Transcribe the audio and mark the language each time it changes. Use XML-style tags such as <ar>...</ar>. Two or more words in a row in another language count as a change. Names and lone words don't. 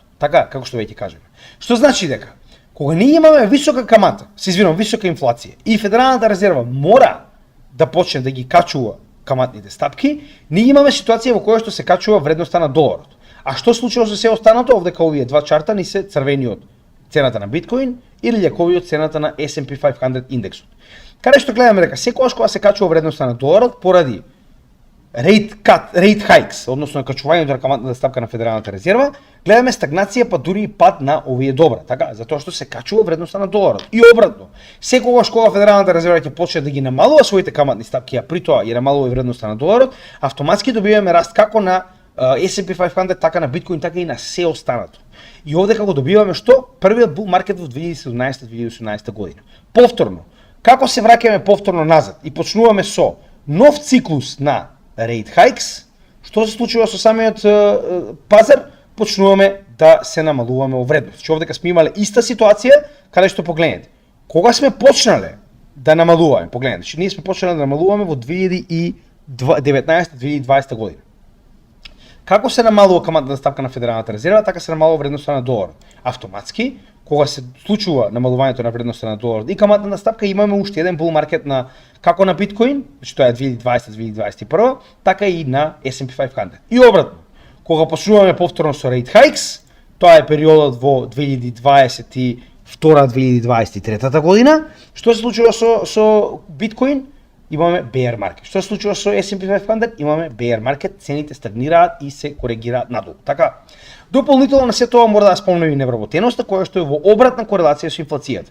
<mk>Така, како што веќе кажеме. Што значи дека кога ние имаме висока камата, висока инфлација и Федералната резерва мора да почне да ги качува каматните стапки, ние имаме ситуација во која што се качува вредноста на доларот. А што случува со се останато? Овдека овие два чарта ни се црвениот цената на биткоин или љаковиот цената на S&P 500 индексот. Каде што гледаме дека секогаш кога се качува вредноста на доларот поради</mk> <en>rate hikes,</en> <mk>односно качувањето на каматната стапка на Федералната резерва, гледаме стагнација па дури и пад на овие добра, така, затоа што се качува вредноста на доларот. И обратно, секогаш кога Федералната резерва ќе почне да ги намалува своите каматни стапки, а при тоа ја намалува и вредноста на доларот, автоматски добиваме раст како на S&P 500, така на биткоин, така и на се останато. И овде како добиваме што? Првиот</mk> <en>bull market</en> <mk>во 2017-2018 година. Повторно, како се враќаме повторно назад и почнуваме со нов циклус на</mk> <en>rate hikes,</en> <mk>што се случува со самиот пазар, почнуваме да се намалуваме во вредност. Че овдека сме имале иста ситуација, каде што погледнете. Кога сме почнале да намалуваме, погледнете, че ние сме почнале да намалуваме во 2019-2020 година. Како се намалува каматната стапка на Федералната резерва, така се намалува вредноста на доларот. Автоматски, кога се случува намалувањето на вредноста на доларот и каматната стапка, имаме уште еден</mk> <en>bull market</en> <mk>на како на биткоин, значи тоа е 2020-2021, така и на S&P 500. И обратно, кога почнуваме повторно со</mk> <en>rate hikes,</en> <mk>тоа е периодот во 2022-2023 година, што се случува со биткоин? Имаме</mk> <en>bear market.</en> <mk>Што се случува со S&P 500? Имаме</mk> <en>bear market,</en> <mk>цените стагнираат и се коригираат надолу. Така, дополнително на се тоа мора да спомнеме и невработеноста, која што е во обратна корелација со инфлацијата.</mk>